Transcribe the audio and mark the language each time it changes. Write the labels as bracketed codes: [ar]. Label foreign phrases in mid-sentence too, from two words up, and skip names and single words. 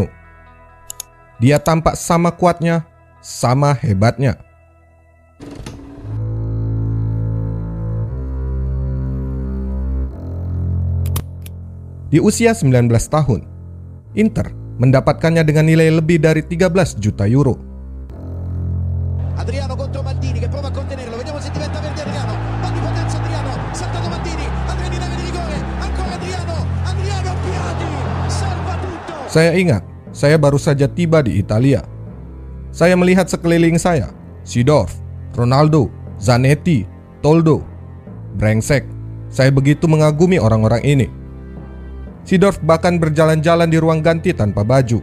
[id] Dia tampak sama kuatnya, sama hebatnya. Di usia 19 tahun, Inter mendapatkannya dengan nilai lebih dari 13 juta euro. [it] Adriano contro Maldini che prova a contenerlo, vediamo se diventa verde Adriano, va di potenza Adriano, saltato Maldini, Adriano in area di rigore, ancora Adriano, Piatti, salva tutto. [id] Saya ingat, saya baru saja tiba di Italia. Saya melihat sekeliling saya, Seedorf, Ronaldo, Zanetti, Toldo. Brengsek, saya begitu mengagumi orang-orang ini. Seedorf bahkan berjalan-jalan di ruang ganti tanpa baju.